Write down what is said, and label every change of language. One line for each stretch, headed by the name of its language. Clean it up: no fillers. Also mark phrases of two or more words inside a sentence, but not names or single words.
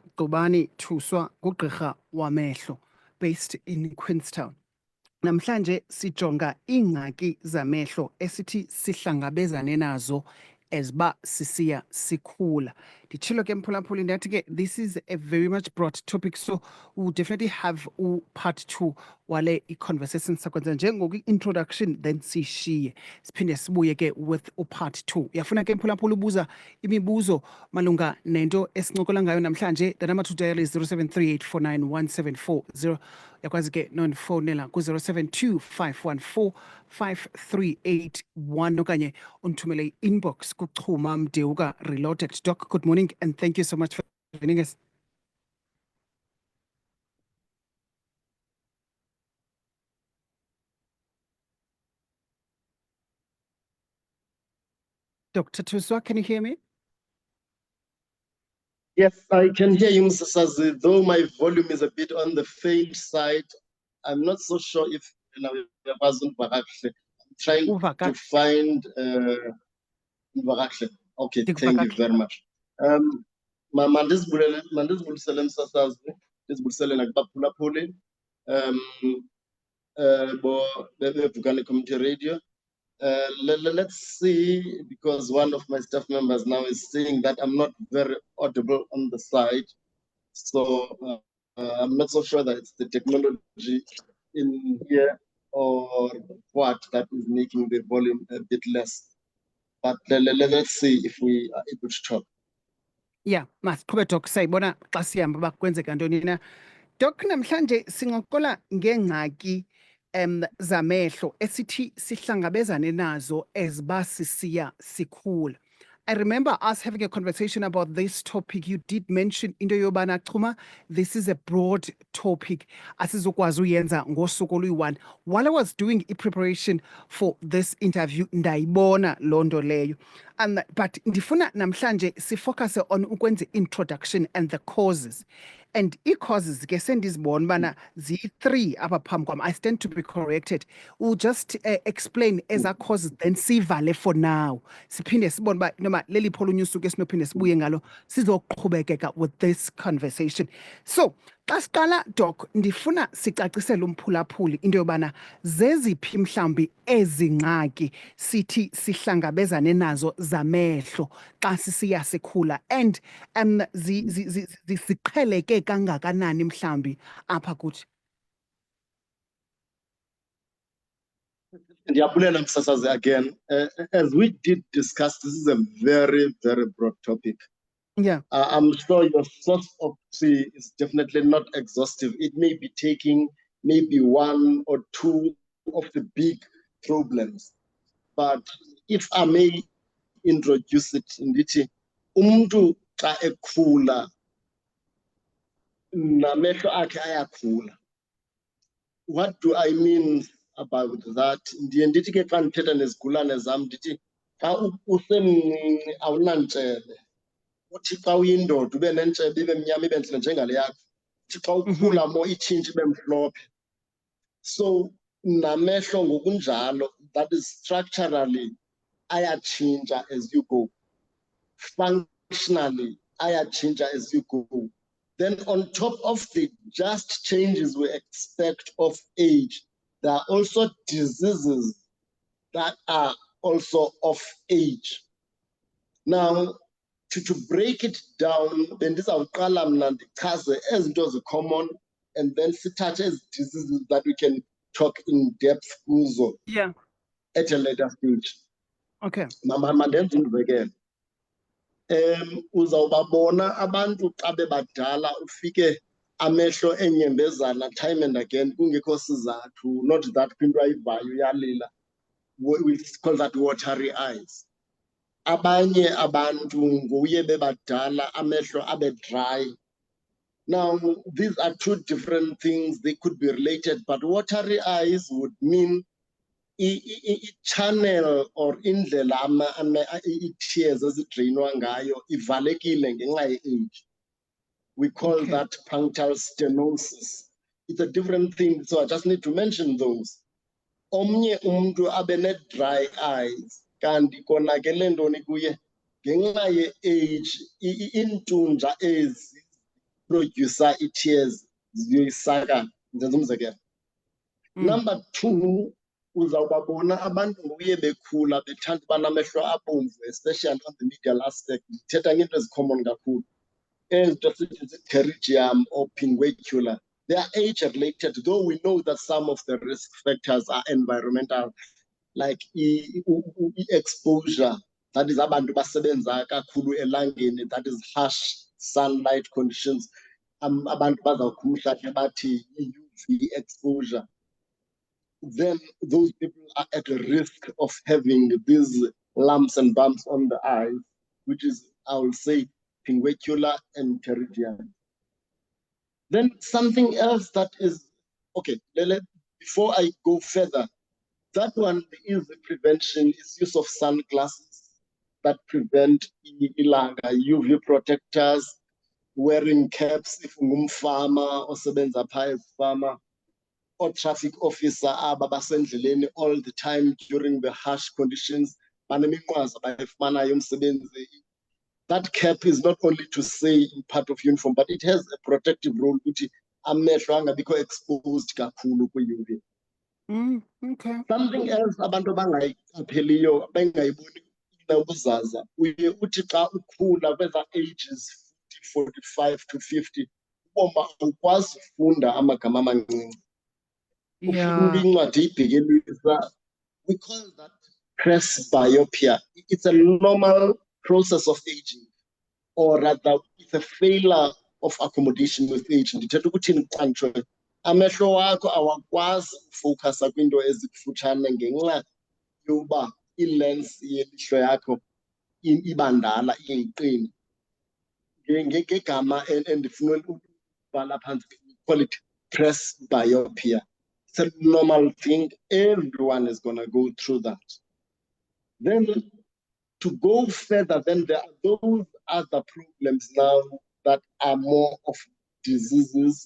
Xhosa: Gqubani Thuswa ngugqirha wamehlo
English: based in Queenstown.
Xhosa: Namhlanje sijonga iingxaki zamehlo esithi sihlangabezane nazo eziba sisiya sikhula. Nditshilo ke mphulaphuli ndathi ke
English: this is a very much broad topic, so we'll definitely have part
Xhosa: 2 wale i-conversation sakwenza njengoku i-introduction then sishiye siphinde sibuye ke
English: with part 2.
Xhosa: Uyafuna ke mphulaphuli ubuza imibuzo malunga nento esincokola ngayo namhlanje.
English: The number to dial is 0738491740.
Xhosa: Yakwazi ke nonfonela ku 0725145381 okanye unthumele inbox kuchuma Mdeuka Reloaded.
English: Doc, good morning and thank you so much for joining us. Dr. Thuswa, can you hear me? Yes, I can hear you, Mr. Sazi, though my volume is a bit on the faint side. I'm not so sure if I'm trying to find okay, thank you very much.
Xhosa: Mandisbulisele Mr. Sazi, ndisbulisele nakubaphulaphuli bo bevukani community radio.
English: Let's see, because one of my staff members now is saying that I'm not very audible on the side. So I'm not so sure that it's the technology in here or what that is making the volume a bit less. But let's see if we are able to talk. Yeah,
Xhosa: masiqhube Doc sayibona xa sihamba bakwenzeka ntoni na. Doc, namhlanje singokola ngengxaki zamehlo esithi sihlangabezane nazo eziba sisiya sikhula.
English: I remember us having a conversation about this topic. You did mention
Xhosa: into yobana
English: Chuma, this is a broad topic.
Xhosa: Asizokwazi uyenza ngosuku oluyi-1.
English: While I was doing preparation for this interview,
Xhosa: ndayibona londo leyo. But ndifuna namhlanje sifocus on ukwenza introduction
English: and the causes.
Xhosa: And i-causes ke sendizibona bana zi-3 apha phambi kwam.
English: I stand to be corrected. We'll just explain as our causes, then sivale for now.
Xhosa: Siphinde sibone ba noma leli pholunye usuku esinophinde sibuye ngalo sizoqhubekeka
English: with this conversation. So,
Xhosa: xa siqala Doc, ndifuna sicacisele umphulaphuli into yobana zeziphi mhlambi ezingxaki sithi sihlangabezane nazo zamehlo xa sisiya sikhula, and ziqheleke kangakanani mhlambi apha kuthi. Ndiyabulela Msasazi again.
English: As we did discuss, this is a very, very broad topic. Yeah. I'm sure your source of tea is definitely not exhaustive. It may be taking maybe 1 or 2 of the big problems. But if I may introduce it,
Xhosa: ndithi umuntu xa ekhula namehlo akhe ayakhula.
English: What do I mean about that?
Xhosa: Ndiye ndithi ke xa ndithetha nezigulane zam ndithi xa usemncinci awunantshebe. Uthi xa uyindoda ube nentshebe ibe mnyama ibe ntle njengale yakho. Uthi xa ukhula mo itshintshe ibe mhlophe. So namehlo ngokunjalo,
English: that is structurally ayatshintsha as you go. Functionally ayatshintsha as you go. Then on top of the just changes we expect of age, there are also diseases that are also of age. Now, to break it down,
Xhosa: bendizawuqala mna ndichaze ezinto zi-common and then sithathe ezi
English: diseases that we can talk in depth
Xhosa: kuzo.
English: Yeah. At a later stage. Okay.
Xhosa: Mandenze umzekelo. Uzawubabona abantu xa bebadala ufike amehlo enyembezana time and again kungekho sizathu,
English: not that
Xhosa: into ayivayo uyalila.
English: We call that watery eyes.
Xhosa: abanye abantu nguye bebadala amehlo abe dry.
English: Now, these are two different things. They could be related, but watery eyes would mean
Xhosa: i-channel or indlela i-tears ezidrainwa ngayo ivalekile ngenxa ye-age.
English: We call Okay. that punctal stenosis. It's a different thing, so I just need to mention those.
Xhosa: Omnye umuntu abe ne-dry eyes, kanti konakele ntoni kuye ngenxa ye-age, iintunja ezi producer i-tears ziyoyisaka, ndenza umzekelo. Number two, uzawubabona abantu nguye bekhula bethanda uba namehlo abomvu,
English: especially on the medial aspect.
Xhosa: Ndithetha ngento ezicommon kakhulu. Ezinto sithi zi-pterygium or pinguicular.
English: They are age-related, though we know that some of the risk factors are environmental, like exposure, that is
Xhosa: abantu basebenza kakhulu elangeni,
English: that is harsh sunlight conditions.
Xhosa: Abantu bazawukhumsha ke bathi
English: UV exposure. Then those people are at risk of having these lumps and bumps on the eyes, which is, I will say, pinguicular and pterygium. Then something else that is, okay, before I go further, that one is the prevention, is use of sunglasses that prevent ilanga, UV protectors, wearing caps if
Xhosa: ungumfama osebenza phaa ezifama,
English: or traffic officer
Xhosa: aba basendleleni
English: all the time during the harsh conditions.
Xhosa: Baneminqwazi abayifumanayo umsebenzi.
English: That cap is not only to say in part of uniform, but it has a protective role
Xhosa: ukuthi amehlo angabikho
English: exposed
Xhosa: kakhulu kwi-UV.
English: Okay.
Xhosa: Something else abantu abangayiqapheliyo bengayiboni ubuzaza, uye uthi xa ukhula kweza
English: ages 40, 45 to 50,
Xhosa: uboma awukwazi ufunda amagama amancinci.
English: Yeah. We call that presbyopia. It's a normal process of aging, or rather, it's a failure of accommodation with age.
Xhosa: Ndithetha ukuthi nqantsho amehlo wakho awakwazi ufocusa kwiinto ezikufutshane ngenxa yoba i-lens yelihlo yakho ibandala iyiqini. Ngegama endifuna ukubhala phantsi,
English: we call it presbyopia. It's a normal thing. Everyone is going to go through that. Then to go further, then there are those other problems now that are more of diseases.